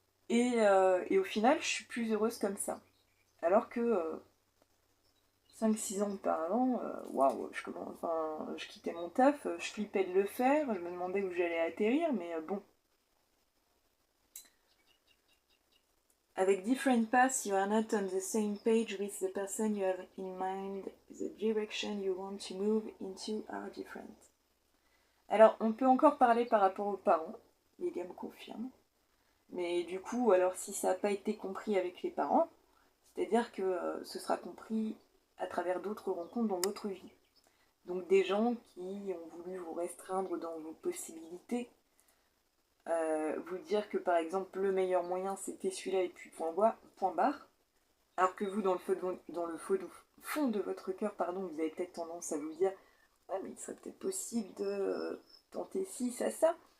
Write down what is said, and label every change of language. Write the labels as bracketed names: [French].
[French] Et au final, je suis plus heureuse comme ça. Alors que 5-6 ans auparavant, waouh, je quittais mon taf, je flippais de le faire, je me demandais où j'allais atterrir, mais bon. [English] Avec different paths, you are not on the same page with the person you have in mind. The direction you want to move into are different. [French] Alors, on peut encore parler par rapport aux parents, les gars me confirment. Mais du coup, alors si ça n'a pas été compris avec les parents, c'est-à-dire que ce sera compris à travers d'autres rencontres dans votre vie. Donc des gens qui ont voulu vous restreindre dans vos possibilités, vous dire que par exemple le meilleur moyen c'était celui-là et puis point barre, alors que vous dans le fond de votre cœur, pardon, vous avez peut-être tendance à vous dire ouais mais il serait peut-être possible de tenter ci, ça.